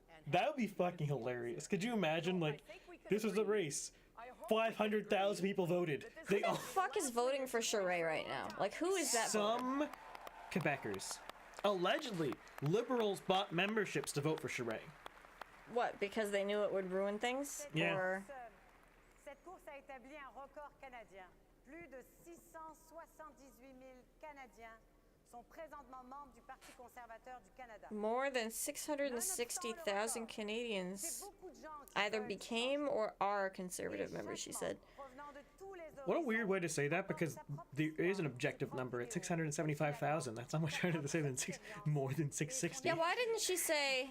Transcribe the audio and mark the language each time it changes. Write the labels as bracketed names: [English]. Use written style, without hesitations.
[English] That would be fucking hilarious. Could you imagine, like, this was the race. 500,000 people voted. Who the fuck is voting for Charest right now? Like, who is that? Some Quebecers. Allegedly, Liberals bought memberships to vote for Charest. What, because they knew it would ruin things? Yeah. Or... [French] Cette course a établi un record canadien. Plus de 678 000 Canadiens sont présentement membres du Parti conservateur du Canada. [English] More than 660,000 Canadians either became or are conservative members, she said. What a weird way to say that, because there is an objective number at 675,000. That's not much harder to say than more than 660. Yeah, why didn't she say...